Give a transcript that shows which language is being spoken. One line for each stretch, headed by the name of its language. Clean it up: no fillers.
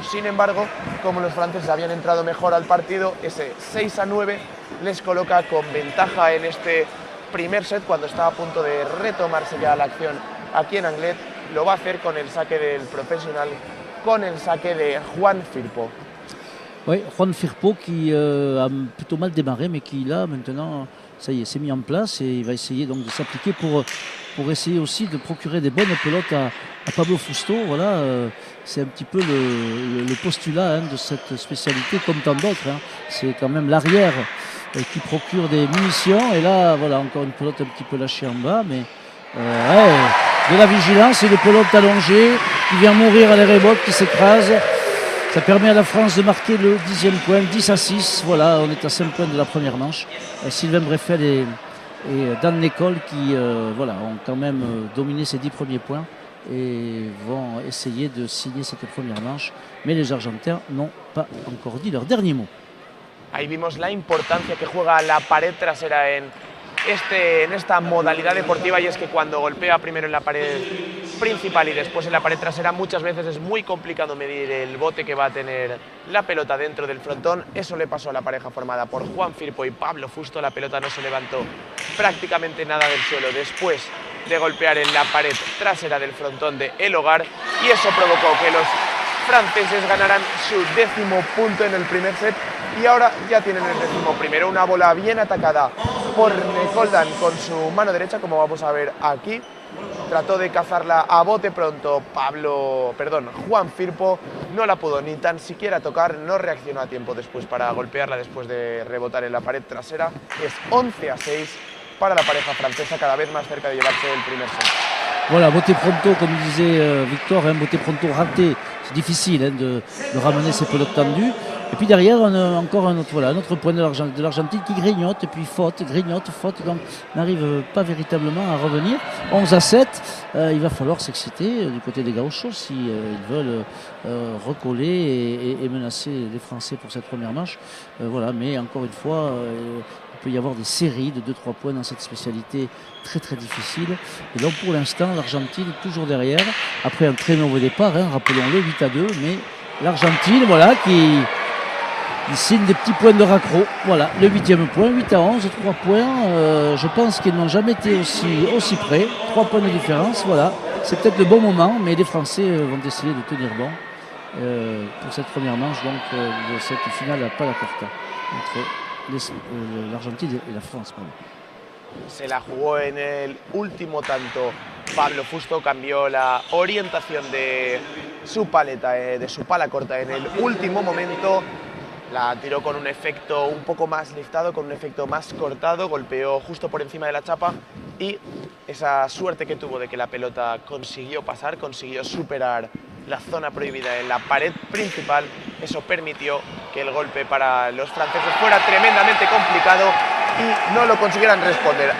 Spanish: Sin embargo, como los franceses habían entrado mejor al partido, ese 6-9 les coloca con ventaja en este primer set cuando está a punto de retomarse ya la acción aquí en Anglet. lo va a hacer con el saque del profesional, con el saque de Juan Firpo.
French: Oui, Juan Firpo qui a plutôt mal démarré, mais qui là maintenant, ça y est, s'est mis en place et il va essayer donc de s'appliquer pour essayer aussi de procurer des bonnes pelotes à Pablo Fusto. Voilà, c'est un petit peu le postulat de cette spécialité, comme tant d'autres. C'est quand même l'arrière qui procure des munitions. Et là, voilà, encore une pelote un petit peu lâchée en bas, mais de la vigilance et des pelotes allongées qui vient mourir à l'arrêt botte, qui s'écrase. Ça permet à la France de marquer le 10e point, 10-6. Voilà, on est à 5 points de la première manche. Sylvain Breffel et Dan Nicol qui voilà, ont quand même dominé ces 10 premiers points et vont essayer de signer cette première manche. Mais les Argentins n'ont pas encore dit leur dernier mot.
Spanish: Ahí vimos la importancia que juega la pared trasera en esta modalidad deportiva, y es que cuando golpea primero en la pared principal y después en la pared trasera, muchas veces es muy complicado medir el bote que va a tener la pelota dentro del frontón. Eso le pasó a la pareja formada por Juan Firpo y Pablo Fusto. La pelota no se levantó prácticamente nada del suelo después de golpear en la pared trasera del frontón de El Hogar, y eso provocó que los franceses ganaran su 10º punto en el primer set, y ahora ya tienen el 11º. Una bola bien atacada por Nekoldan con su mano derecha, como vamos a ver aquí. Trató de cazarla a bote pronto Juan Firpo, no la pudo ni tan siquiera tocar, no reaccionó a tiempo después para golpearla después de rebotar en la pared trasera. Es 11-6 para la pareja francesa, cada vez más cerca de llevarse el primer set.
French: Voilà, boté pronto, comme disait Victor, boté pronto raté, c'est difficile de ramener ces pelotes tendues. Et puis derrière, on a encore un autre point de l'Argentine qui grignote, et puis faute, donc n'arrive pas véritablement à revenir. 11-7, il va falloir s'exciter du côté des Gauchos si ils veulent recoller et menacer les Français pour cette première manche. Voilà, mais encore une fois, il peut y avoir des séries de 2-3 points dans cette spécialité très très difficile. Et donc pour l'instant, l'Argentine est toujours derrière, après un très mauvais départ, rappelons-le, 8-2, mais l'Argentine, voilà, qui signe des petits points de raccro. Voilà, le 8e point, 8-11, 3 points. Je pense qu'ils n'ont jamais été aussi près. 3 points de différence, voilà. C'est peut-être le bon moment, mais les Français vont essayer de tenir bon pour cette première manche, donc de cette finale à Palacorta entre l'Argentine et la France. Pardon.
Spanish: Se la jugó en el último tanto. Pablo Fusto cambió la orientación de su paleta, de su pala corta en el último momento. La tiró con un efecto un poco más liftado, con un efecto más cortado, golpeó justo por encima de la chapa, y esa suerte que tuvo de que la pelota consiguió pasar, consiguió superar la zona prohibida en la pared principal, eso permitió que el golpe para los franceses fuera tremendamente complicado y no lo consiguieran responder.